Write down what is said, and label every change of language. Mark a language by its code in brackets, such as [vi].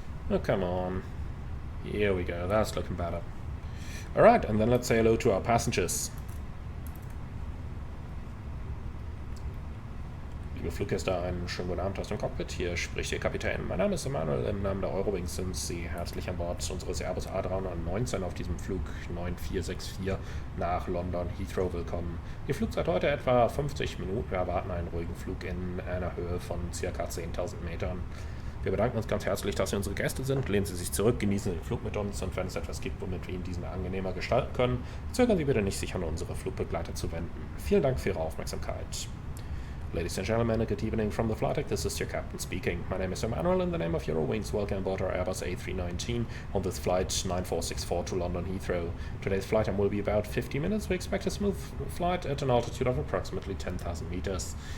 [en] Oh, come on. Here we go, that's looking better. Alright, and then let's say hello to our passengers. [de] Liebe Fluggäste, einen schönen guten Abend aus dem Cockpit. Hier spricht Ihr Kapitän. Mein Name ist Emanuel. Im Namen der Eurowings sind Sie herzlich an Bord unseres Airbus A319 auf diesem Flug 9464 nach London Heathrow willkommen. Die Flugzeit heute etwa 50 Minuten. Wir erwarten einen ruhigen Flug in einer Höhe von ca. 10.000 Metern. Wir bedanken uns ganz herzlich, dass Sie unsere Gäste sind. Lehnen Sie sich zurück, genießen den Flug mit uns und wenn es etwas gibt, womit wir Ihnen diesen angenehmer gestalten können, zögern Sie bitte nicht, sich an unsere Flugbegleiter zu wenden. Vielen Dank für Ihre Aufmerksamkeit. [en] Ladies and gentlemen, good evening from the flight deck. This is your captain speaking. My name is Emanuel. In the name of Eurowings, welcome aboard our Airbus A319 on this flight 9464 to London Heathrow. Today's flight time will be about 50 minutes. We expect a smooth flight at an altitude of approximately 10,000 meters.